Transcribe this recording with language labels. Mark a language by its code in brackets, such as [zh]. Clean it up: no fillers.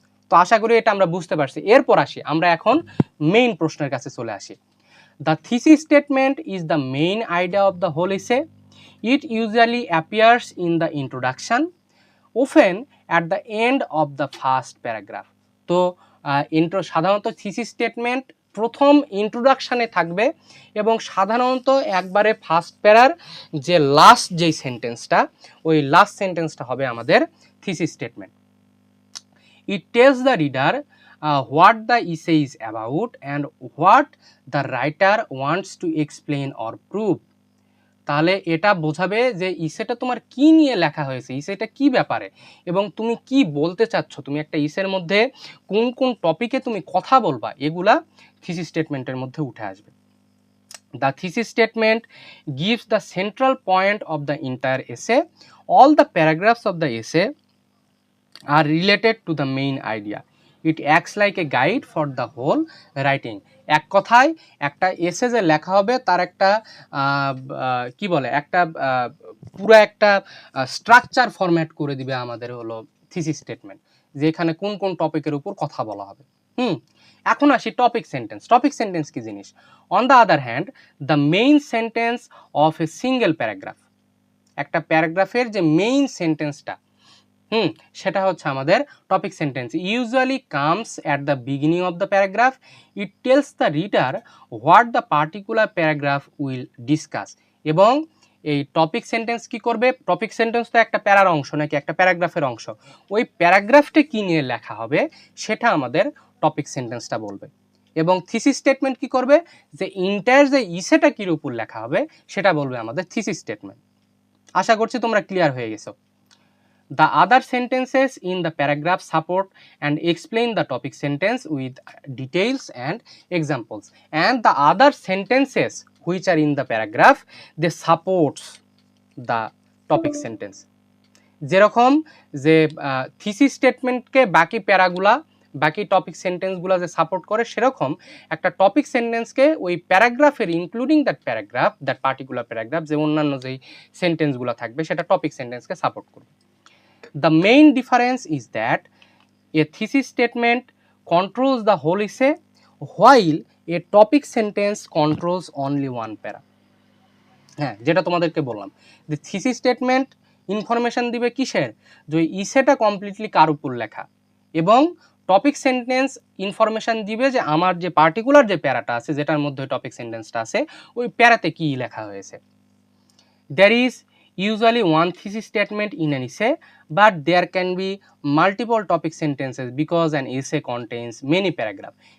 [bn] তো আশা করি এটা আমরা বুঝতে পারছি। এরপর আসি আমরা এখন মেইন প্রশ্নের কাছে চলে আসি। [en] The thesis statement is the main idea of the whole essay. It usually appears in the introduction, often at the end of the first paragraph. [bn] তো সাধারণত থিসিস স্টেটমেন্ট প্রথম ইন্ট্রোডাকশানে থাকবে, এবং সাধারণত একবারে ফার্স্ট প্যারার যে লাস্ট যেই সেন্টেন্সটা, ওই লাস্ট সেন্টেন্সটা হবে আমাদের thesis statement. [en] It tells the reader what the essay is about and what the writer wants to explain or prove. [bn] তাহলে এটা বোঝাবে যে ইসেটা তোমার কি নিয়ে লেখা হয়েছে, ইসেটা কি ব্যাপারে, এবং তুমি কি বলতে চাচ্ছ, তুমি একটা ইসের মধ্যে কোন কোন টপিকে তুমি কথা বলবা, এগুলা থিসিস স্টেটমেন্টের মধ্যে উঠে আসবে। [en] The thesis statement gives the central point of the entire essay. All the paragraphs of the essay are related to the main idea. It acts like a guide for the whole writing. [bn] এক কথায় একটা এসে যে লেখা হবে তার একটা কি বলে, একটা পুরো একটা স্ট্রাকচার ফরম্যাট করে দিবে আমাদের হলো থিসিস স্টেটমেন্ট, যেখানে কোন কোন টপিকের উপর কথা বলা হবে। এখন আসি টপিক সেন্টেন্স কি জিনিস। [en] on the other hand, the main sentence of a single paragraph, [bn] একটা প্যারাগ্রাফের যে মেইন সেন্টেন্সটা সেটা হচ্ছে আমাদের topic sentence. [en] Usually comes at the beginning of the paragraph. It tells the reader what the particular paragraph will discuss. [bn] এবং এই topic sentence কি করবে, টপিক সেন্টেন্স তো একটা প্যারার অংশ নাকি একটা প্যারাগ্রাফের অংশ, ওই প্যারাগ্রাফটা কি নিয়ে লেখা হবে সেটা আমাদের টপিক সেন্টেন্সটা বলবে। এবং থিসিস স্টেটমেন্ট কি করবে, যে ইন্টায়ার যে ইসেটা কির উপর লেখা হবে সেটা বলবে আমাদের থিসিস স্টেটমেন্ট। আশা করছি তোমরা ক্লিয়ার হয়ে গেছো। [en] The other sentences in the paragraph support and explain the topic sentence with details and examples. And the other sentences which are in the paragraph, they supports the topic sentence. [bn] যেরকম যে thesis স্টেটমেন্টকে বাকি প্যারাগুলা, বাকি topic সেন্টেন্সগুলো যে support করে, সেরকম একটা topic সেন্টেন্সকে ওই প্যারাগ্রাফের [en] including that paragraph, that particular paragraph, [bn] যে অন্যান্য যেই সেন্টেন্সগুলো থাকবে সেটা টপিক সেন্টেন্সকে সাপোর্ট করবে। [en] The main difference is that a thesis statement controls the whole essay while a topic sentence controls only one para. [bn] হ্যাঁ, যেটা তোমাদেরকে বললাম যে থিসিস স্টেটমেন্ট ইনফরমেশন দিবে কিসের, যে ইসেটা কমপ্লিটলি কার উপর লেখা, এবং টপিক সেন্টেন্স ইনফরমেশন দিবে যে আমার যে পার্টিকুলার যে প্যারাটা আছে, যেটার মধ্যে টপিক সেন্টেন্সটা আছে, ওই প্যারাতে কি লেখা হয়েছে। [en] There is usually one thesis statement in an essay, but there can be multiple topic sentences because an essay contains many paragraphs.